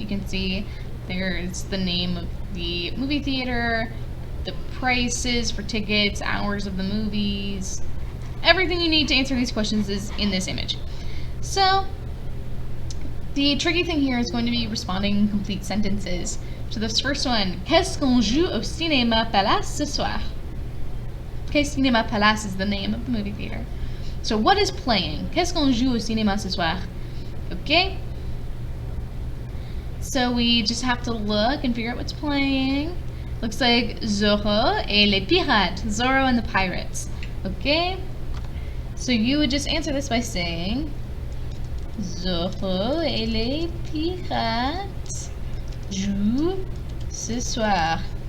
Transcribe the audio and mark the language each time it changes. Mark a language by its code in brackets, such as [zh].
[en] You can see there's the name of the movie theater, the prices for tickets, hours of the movies. Everything you need to answer these questions is in this image. So the tricky thing here is going to be responding in complete sentences. So this first one, [fr] qu'est-ce qu'on joue au cinéma Palace ce soir? [en] Okay, Cinéma Palace is the name of the movie theater. So what is playing? [fr] Qu'est-ce qu'on joue au cinéma ce soir? [en] Okay? So we just have to look and figure out what's playing. Looks like Zorro [fr] et les pirates. [en] Zorro and the pirates. Okay? So you would just answer this by saying Zorro [fr] et les pirates jouent ce soir.